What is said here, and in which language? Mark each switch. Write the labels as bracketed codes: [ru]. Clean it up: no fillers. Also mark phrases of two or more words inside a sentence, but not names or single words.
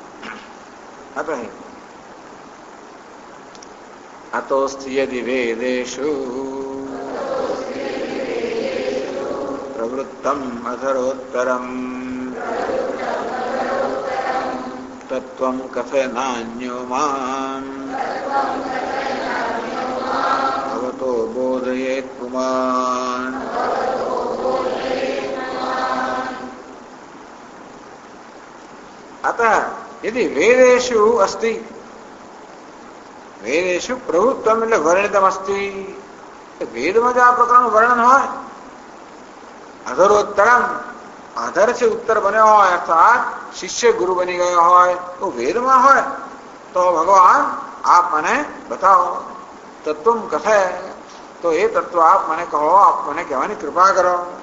[sa] અતોસ્તિ યદિ વેદેષુ પ્રવૃત્તમ અધરોત્તરમ તત્વં કથનાન્યો મામ ભવતો બોધયેત પુમાન अतः यदि वेदेषु अस्ति वेदेषु प्रवृत्तम [gu] એટલે [sa] વર્ણિતમ अस्ति [gu] વેદમાં જો આ પ્રકારનું વર્ણન હોય અધરોત્તરમ આધર છે ઉત્તર બન્યો હોય અર્થાત શિષ્ય ગુરુ બની ગયો હોય તો વેદમાં હોય તો ભગવાન આપ મને બતાવો [sa] તત્વમ કથે [gu] તો એ તત્વ આપ મને કહો આપ મને કહેવાની કૃપા કરો